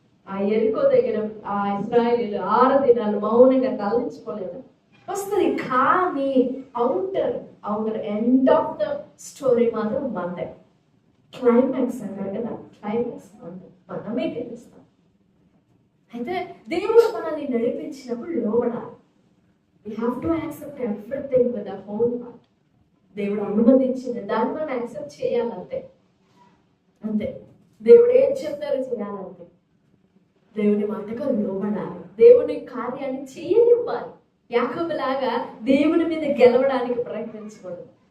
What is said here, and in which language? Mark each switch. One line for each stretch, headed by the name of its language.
Telugu: ఆ ఎరికో దగ్గర ఆ ఇశ్రాయేలీయులు 6 దినాలు మౌనంగా తలదించుకోలేదు, వస్తుంది. కానీ
English: outer end of the story
Telugu: మాత్రం మనదే. క్లైమాక్స్ అంటారు కదా, క్లైమాక్స్ మనమే గెలుస్తాం. అయితే దేవుడు మనల్ని నడిపించినప్పుడు లోబడాలి.
English: We have to accept everything with our whole heart.
Telugu: దేవుడు అనుమతించింది దాన్ని మనం యాక్సెప్ట్ చేయాలంతే. అంతే, దేవుడు ఏం చెప్తారో చేయాలంతే. దేవుని మాటగా లోబడాలి, దేవుని కార్యాన్ని చేయనివ్వాలి. యాకోబులాగా దేవుని మీద గెలవడానికి ప్రయత్నించకూడదు.